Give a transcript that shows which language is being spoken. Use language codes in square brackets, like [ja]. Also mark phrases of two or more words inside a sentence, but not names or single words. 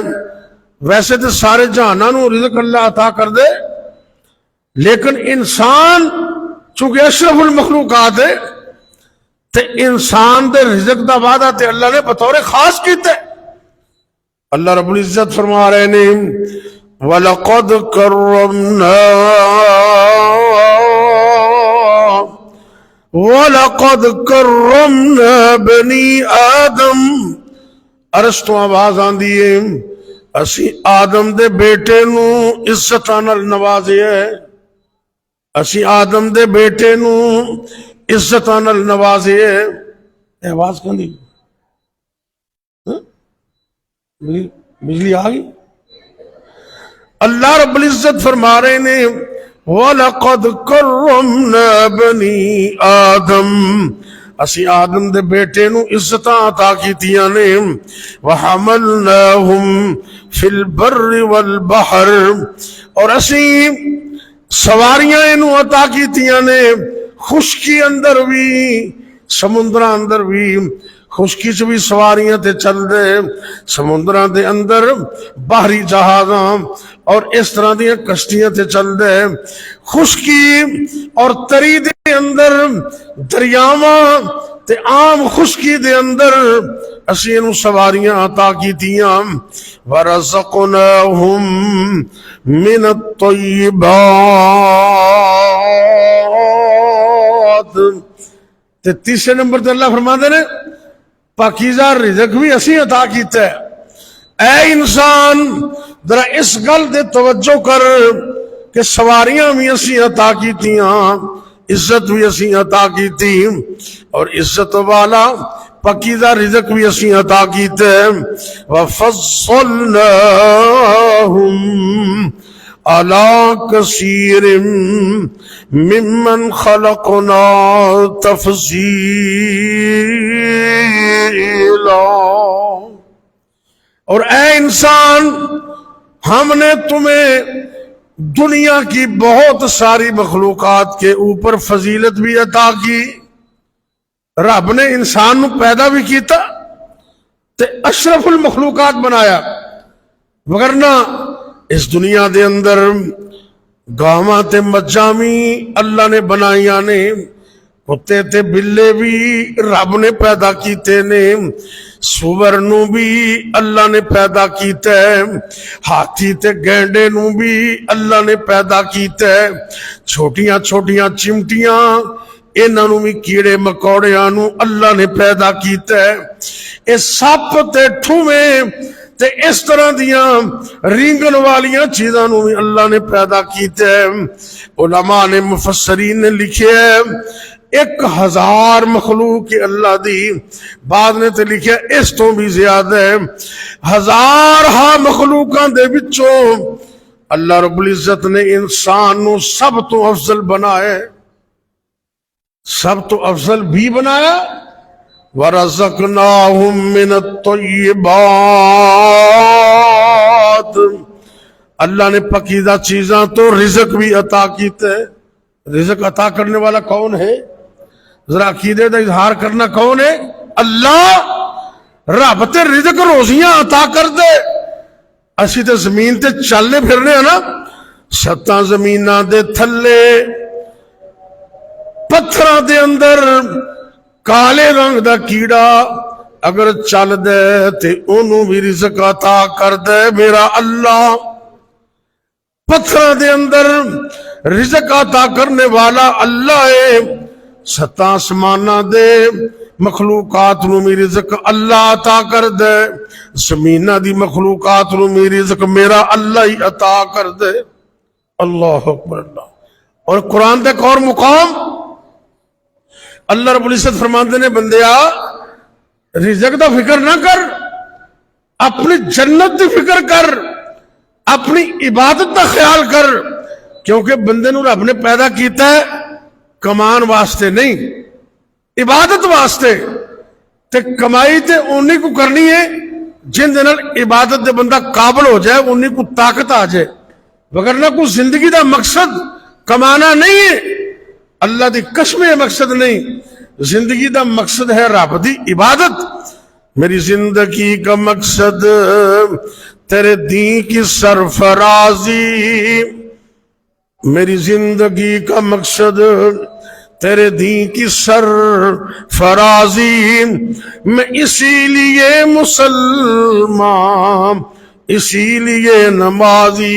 [pa] ویسے تو سارے جہاناں نو رزق اللہ عطا کر دے، لیکن انسان چونکہ اشرف المخلوقات ہے تے انسان دے رزق دا وعدہ تے اللہ نے بطور خاص کیتا ہے. اللہ رب العزت فرما رہے نے [ar] وَلَقَدْ كَرَّمْنَا وَلَقَدْ كَرَّمْنَا بَنِي آدم. [pa] عرش تو آواز آندی ہے اسی آدم دے بیٹے نو عزتاں نال نوازے ہے، اسی آدم دے بیٹے نو عزتاں نال نوازے ہے. آواز کہاں دی؟ بجلی آ گئی. اللہ رب العزت فرما رہے نے [ar] وَلَقَدْ كَرَّمْنَا بَنِي آدم، [pa] اسی آدم دے بیٹے نو عزتاں عطا کیتیاں نے. [ar] وَحَمَلْنَاهُمْ فِي الْبَرِّ وَالْبَحْرِ، [pa] اور اسی سواریاں انو عطا کیتیاں نے، خشکی اندر بھی سمندراں اندر بھی. خشکی چ بھی سواریاں تے چل دے، سمندراں دے اندر باہری جہازاں اور اس طرح دیاں کشتیاں تے چل دے. خشکی اور تری دے اندر دریاواں تے عام خشکی دے اندر اسی انو سواریاں عطا کیتیاں. [ar] وَرَزَقْنَاهُمْ مِنَ الطَّيِّبَاتِ. [pa] تے تیسرے نمبر تے اللہ فرما دے نے پاکیزہ رزق بھی اسی عطا کیتا ہے. اے انسان ذرا اس گل دے توجہ کر کہ سواریاں بھی اسی عطا کیتیاں، عزت بھی اسی عطا کیتی، اور عزت والا پاکیزہ رزق بھی اسی عطا کیتا ہے. [ar] وَفَصَّلْنَاهُمْ عَلَى كَثِيرٍ مِّمَّنْ خَلَقْنَا تَفْضِيلًا. [ur] اور اے انسان ہم نے تمہیں دنیا کی بہت ساری مخلوقات کے اوپر فضیلت بھی عطا کی. [pa] رب نے انسان نو پیدا بھی کیتا تے اشرف المخلوقات بنایا، وگرنہ اس دنیا دے اندر گاواں تے مجھاں بھی اللہ نے بنائیاں نے، کتے تے بلے بھی رب نے پیدا کیتے نے، سور نو بھی اللہ نے پیدا کیتا ہے، ہاتھی تے گینڈے نو بھی اللہ نے پیدا کیتا ہے، چھوٹیاں چھوٹیاں چمٹیاں انہاں نو بھی کیڑے مکوڑیاں نو اللہ نے پیدا کیتا ہے. اے سپ تے ٹھویں تے اس طرح دیاں رینگن والیاں چیزاں نو بھی اللہ نے پیدا کیتا ہے. علماء نے مفسرین نے لکھے ہے 1000 مخلوق کے اللہ دی، بعد نے تے لکھے اس تو بھی زیادہ ہے. 1000 مخلوقاں دے وچوں اللہ رب العزت نے انسان نو سب تو افضل بنایا، سب تو افضل بھی بنایا. [ar] وَرَزَقْنَاهُمْ مِنَ الطَّيِّبَاتِ، [pa] اللہ نے پاکیزہ چیزاں تو رزق بھی عطا کیتے. رزق عطا کرنے والا کون ہے؟ ذرا عقیدے دا اظہار کرنا کون ہے؟ اللہ. رب تے رزق روزیاں عطا کر دے، اسی تے زمین تے چلنے پھرنے ہیں نا، ستاں زمیناں دے تھلے پتھراں دے اندر کالے رنگ دا کیڑا اگر چل دے تے انہوں بھی رزق عطا کر دے میرا اللہ. پتھراں دے اندر رزق عطا کرنے والا اللہ ہے. ستاں آسماناں دے مخلوقات نو بھی رزق اللہ عطا کر دے، زمیناں دی مخلوقات نو بھی رزق میرا اللہ ہی عطا کر دے. [ar] اللہ اکبر اللہ. [pa] اور قرآن دے ایک اور مقام اللہ رب العزت فرماندے نے بندیا رزق دا فکر نہ کر، اپنی جنت دی فکر کر، اپنی عبادت دا خیال کر، کیونکہ بندے نو رب نے پیدا کیتا ہے کمان واسطے نہیں، عبادت واسطے. تے کمائی تے اونی کو کرنی ہے جن دے نال عبادت دے بندہ قابل ہو جائے، اونی کو طاقت آ جائے، وگرنہ کو زندگی دا مقصد کمانا نہیں ہے. اللہ دی قسم مقصد نہیں، زندگی دا مقصد ہے رب دی عبادت۔ [ur] میری زندگی کا مقصد تیرے دین کی سرفرازی، میری زندگی کا مقصد تیرے دین کی سرفرازی، میں اسی لیے مسلمان، اسی لیے نمازی۔